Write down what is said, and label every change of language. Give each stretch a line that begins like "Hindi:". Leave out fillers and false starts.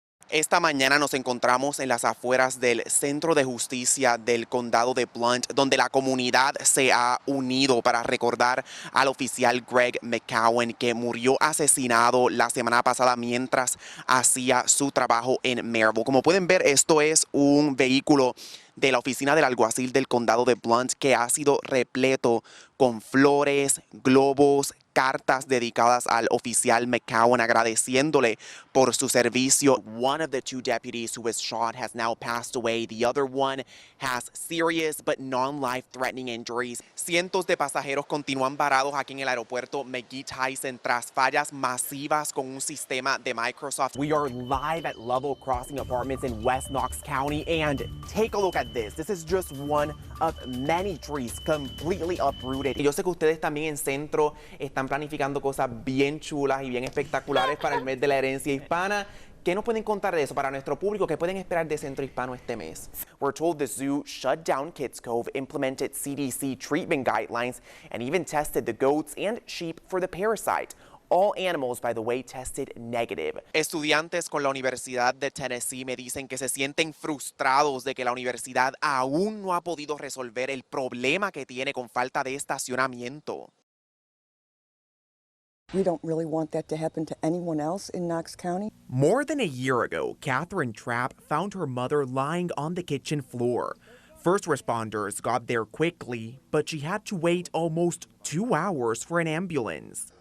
Spanish: Esta mañana nos encontramos en las afueras del Centro de Justicia del Condado de Blount, donde la comunidad se ha unido para recordar al oficial Greg McCowan, que murió asesinado la semana pasada mientras hacía su trabajo en Maryville. Como pueden ver, esto es un vehículo de la oficina del alguacil del Condado de Blount que ha sido repleto con flores, globos, cartas dedicadas al oficial McCowan, agradeciéndole por su servicio.
English: One of the two deputies who was shot has now passed away. The other one has serious but non-life-threatening injuries.
Spanish: Cientos de pasajeros continúan varados aquí en el aeropuerto McGee Tyson tras fallas masivas con un sistema de Microsoft.
English: We are live at Level Crossing Apartments in West Knox County, and take a look at this. This is just one of many trees completely uprooted.
Spanish: Y yo sé que ustedes también en Centro están planificando cosas bien chulas y bien espectaculares para el mes de la herencia hispana. ¿Qué nos pueden contar de eso para nuestro público? ¿Qué pueden esperar de Centro Hispano este mes?
English: We're told the zoo shut down Kids Cove, implemented CDC treatment guidelines, and even tested the goats and sheep for the parasite. All animals, by the way, tested negative.
Spanish: Estudiantes con la Universidad de Tennessee me dicen que se sienten frustrados de que la universidad aún no ha podido resolver el problema que tiene con falta de estacionamiento.
English: We don't really want that to happen to anyone else in Knox County. More than a year ago, Catherine Trapp found her mother lying on the kitchen floor. First responders got there quickly, but she had to wait almost 2 hours for an ambulance.